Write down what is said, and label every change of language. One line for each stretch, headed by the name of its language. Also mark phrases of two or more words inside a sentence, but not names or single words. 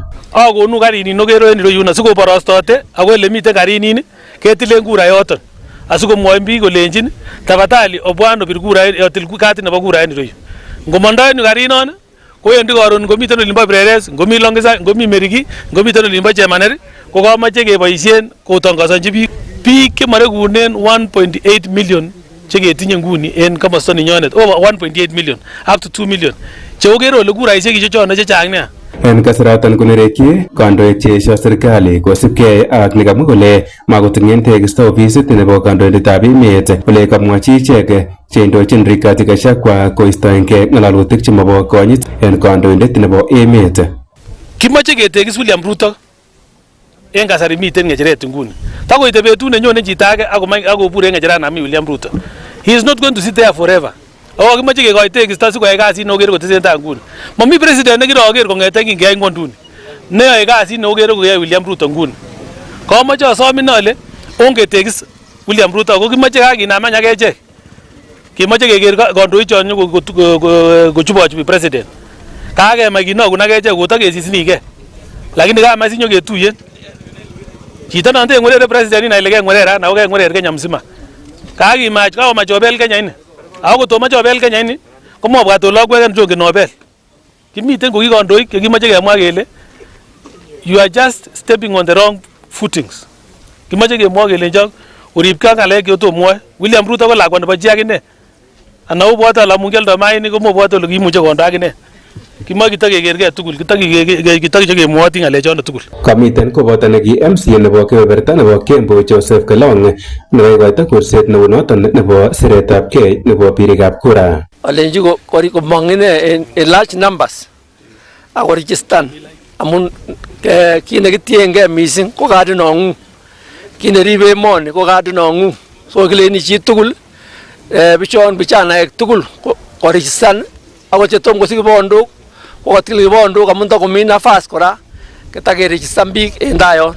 Kalenjin: Akonu karini nokero en ireyun asikoborostote ako ele miten karinin ketilen kura yoton asikomwoin biik kolenjin tafadhali obwan obir kura otil kadit nebo kura en ireyu. Ngomondoi en karinon kowendi koron ngomiten olimbo Breres, ngomi Longisa, ngomi Meriki, ngomiten olimbo Chemaneri ko kamache keboisien kotongosonji biik chemarekunen 1.8 million cheketinye nguni en komosta ninyonet,
English: over 1.8 million up to 2 million
Kalenjin: cheokere ole kuraisiek ichochono chechang nia. En kasaratan konerekyi kandoik cheesio serikali kosipkei ak nekamwa kole makoting'en tekisto ofisit nebo kandoindetab emet ole kamwachi ichek cheindochin Rigathi Gachagua koistoengei ng'alalutik chemobo konyit en kandoindet nebo emet. Kimache ketekis William Ruto en kasari miten ng'echeret nguni. Takoite betut nenyone chito age akobur en ng'echeranami William Ruto.
English: He is not going to sit there forever.
Kalenjin: Ako kimache kekoi tekisto sikoyai kasit neokere kotesentai nguni. Mami president nekiroker kong'eten kingeyai ng'wonduni neyoe kasit neokere koyoe William Ruto nguni. Kamache asomin ale ongetekis William Ruto ako kimache kakinam any akechek. Kimache keker kandoichon kochubochubi president. Kakemach kinokun akechek kotakesisinike. Lakini kamach sinyoketuyen. Chito non teng'werere president ina ile keng'werera ana keng'werer Kenya mzima. Kakimach kakomach obel Kenya ini. Ako kotomoche obel Kenya ini komobwat olakweken chongen obel. Kimiten ko kikandoik chekimache kemwa kele
English: you are just stepping on the wrong footings.
Kalenjin: Kimache kemwa kelenjo oripkei ak ng'alek cheotomwoe. William Ruto ko lakwa nebo chi akine. Ana obwote ala amun kioldo mainik komobwote ole kimuche kondo akine. Kimoche kitakekergei tugul, kitakiche kemwoti ng'alechono tugul. Kamiten koboto neki MCA nebo kebeberta nebo Kembo Joseph Kelong nekoikoito kurset neu noton nebo siretabgei nebo birikab kura. Olenji komong ine
English: in large numbers
Kalenjin: ako registan amun kit nekitiengei missing ko kadit nong'ung, kit neribe emoni ko kadit nong'ung, so kileni chi tugul bichanaek tugul koregistan ako chetom kosich kibondok kokatil kibondok amun takomi nafas kora kitakeregistan biik en tai yon.